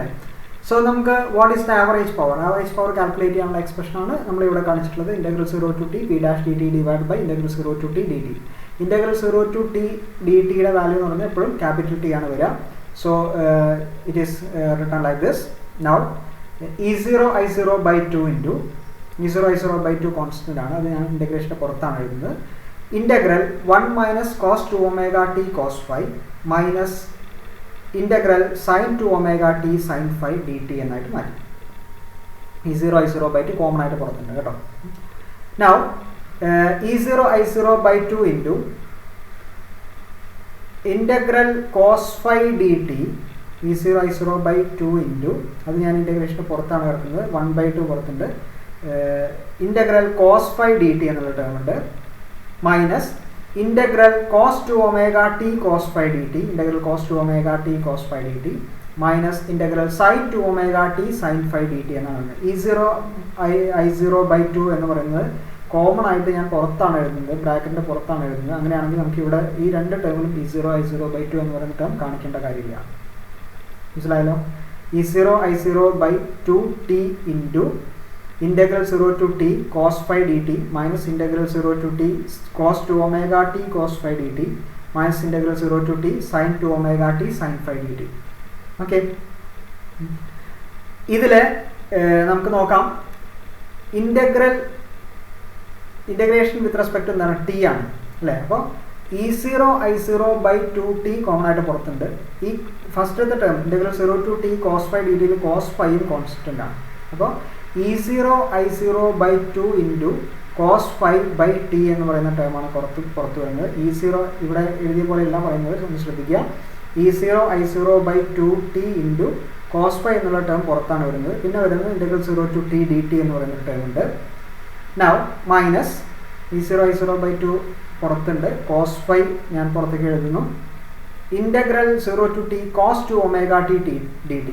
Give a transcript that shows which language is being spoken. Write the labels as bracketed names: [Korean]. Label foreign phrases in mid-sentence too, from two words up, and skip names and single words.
[Malayalam] സോ നമുക്ക് [English] what is the average power, average power calculate [Malayalam] ചെയ്യാനുള്ള എക്സ്പ്രഷൻ ആണ് നമ്മളിവിടെ കാണിച്ചിട്ടുള്ളത്. [English] ഇൻ്റഗ്രൽ 0 to t p dash dt divide by integral 0 to t dt. integral 0 to t dt- [Malayalam] യുടെ വാല്യൂ എന്ന് പറഞ്ഞാൽ എപ്പോഴും [English] capital T [Malayalam] ആണ് വരിക. [English] so it is written like this. now E0 I0 by 2 into E0 I0 by 2 [Malayalam] കോൺസ്റ്റൻ്റ് ആണ്, അത് ഞാൻ ഇൻ്റഗ്രേഷൻ്റെ പുറത്താണ് എഴുതുന്നത്. [English] ഇൻ്റഗ്രൽ 1 minus cos 2 omega t cos 5 minus ഇൻ്റഗ്രൽ sin 2 omega t sin 5 dt [Malayalam] എന്നായിട്ട് മാറ്റി. E0 I0 by 2 കോമൺ ആയിട്ട് പുറത്തുണ്ട് കേട്ടോ. [English] now E0 I0 by 2 into integral cos 5 dt E0 I0 by 2 into [Malayalam] അത് ഞാൻ ഇൻ്റഗ്രേഷൻ്റെ പുറത്താണ് കിടക്കുന്നത്, 1 by 2 പുറത്തുണ്ട്. [English] integral cos 5 dt എന്നുള്ള ടേം ഉണ്ട് മൈനസ് ഇൻ്റഗ്രൽ cos 2 omega t cos 5 dt ഇൻ്റഗ്രൽ cos 2 omega t cos 5 dt മൈനസ് ഇൻ്റഗ്രൽ sin 2 omega t sin 5 dt എന്നാണ്. [Malayalam] E0 I0 by 2 എന്ന് പറയുന്നത് കോമൺ ആയിട്ട് ഞാൻ പുറത്താണ് എഴുതുന്നത്, ബ്രാക്കറ്റിൻ്റെ പുറത്താണ് എഴുതുന്നത്. അങ്ങനെയാണെങ്കിൽ നമുക്ക് ഇവിടെ ഈ രണ്ട് ടേമിലും E0 I0 by 2 എന്ന് പറയുന്ന ടേം കാണിക്കേണ്ട കാര്യമില്ല. മനസ്സിലായല്ലോ? [English] E0 I0 by 2t into integral 0 to t cos phi dt minus integral 0 to t cos 2 omega t cos phi dt minus integral 0 to t sin 2 omega t sin phi dt. [Malayalam] ഓക്കെ, ഇതിൽ നമുക്ക് നോക്കാം. [English] integration with respect [Malayalam] എന്താണ്? ടി ആണ് അല്ലേ? അപ്പോൾ E0 I0 by 2t കോമൺ ആയിട്ട് പുറത്തുണ്ട്. ഈ ഫസ്റ്റത്തെ ടേം [English] integral 0 to t cos phi dt [Malayalam] യിൽ cos phiയും കോൺസ്റ്റൻ്റ് ആണ്. അപ്പോൾ [English] E0 I0 by 2 into cos phi by t [Malayalam] എന്ന് പറയുന്ന ടേമാണ് പുറത്ത് വരുന്നത്. E0 ഇവിടെ എഴുതിയ പോലെ എല്ലാം പറയുന്നത് ഒന്ന് ശ്രദ്ധിക്കുക. [English] E0 I0 by 2t into cos phi [Malayalam] എന്നുള്ള ടേം പുറത്താണ് വരുന്നത്. പിന്നെ വരുന്നത് [English] integral 0 to t dt [Malayalam] എന്ന് പറയുന്ന ടേം ഉണ്ട്. [English] now minus E0 I0 by 2 [Malayalam] പുറത്തുണ്ട്, [English] cos phi [Malayalam] ഞാൻ പുറത്തേക്ക് എഴുതുന്നു. [English] ഇൻ്റഗ്രൽ 0 to t cos 2 omega t dt.